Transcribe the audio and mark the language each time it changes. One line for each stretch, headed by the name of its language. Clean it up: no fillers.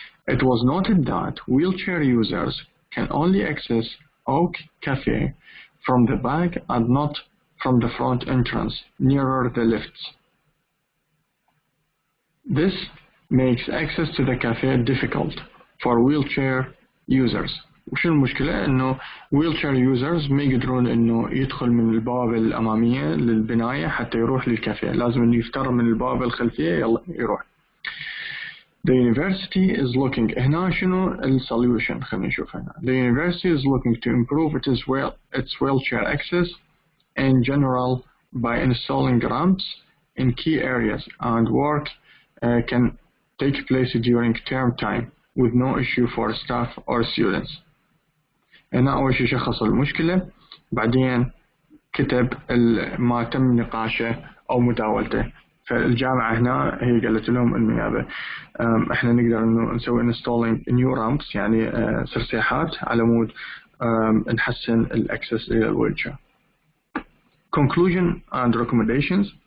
English: It was noted that wheelchair users can only access Oak Cafe from the back and not from the front entrance nearer the lifts. This makes access to the cafe difficult for wheelchair users.
Arabic: وشو المشكلة؟ إنه
English: wheelchair users
Arabic: ما يقدرون إنه يدخل من البوابة الأمامية للبناية حتى يروح للكافيه، لازم إنه يفتر من البوابة الخلفية يلا يروح.
English: The university is looking.
Arabic: هنا شنو السوليوشن؟ خلينا نشوف هنا.
English: The university is looking to improve its wheelchair access in general by installing ramps in key areas, and work can take place during term time with no issue for staff or students.
Arabic: هنا أول شيء شخص المشكلة، بعدين كتب ما تم نقاشه أو مداولته. فالجامعة هنا هي قالت لهم إنه هذا إحنا نقدر إنه نسوي
English: installing new ramps،
Arabic: يعني سرسيحات على مود نحسن الأكسس إلى الويلشير.
English: Conclusion and recommendations.